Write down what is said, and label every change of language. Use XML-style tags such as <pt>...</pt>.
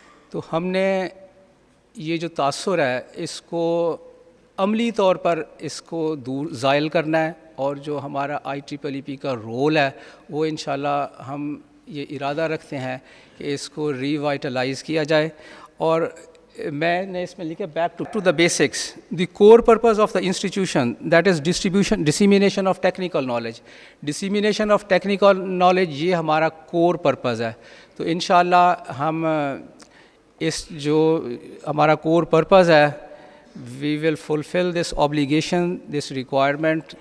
<ur>تو ہم نے یہ جو تاثر ہے اس کو عملی طور پر اس کو زائل کرنا ہے، اور جو ہمارا IEEE کا رول ہے وہ انشاءاللہ ہم یہ ارادہ رکھتے ہیں کہ اس کو ریوائٹلائز کیا جائے. اور میں نے اس میں لکھا</ur> <en>Back to the basics. The core purpose of the institution that is dissemination of technical knowledge.</en> <ur>Dissemination of technical knowledge یہ ہمارا کور پرپز ہے. تو انشاءاللہ ہم اس جو ہمارا کور پرپز ہے</ur> <en>we will fulfill this obligation, this requirement.</en>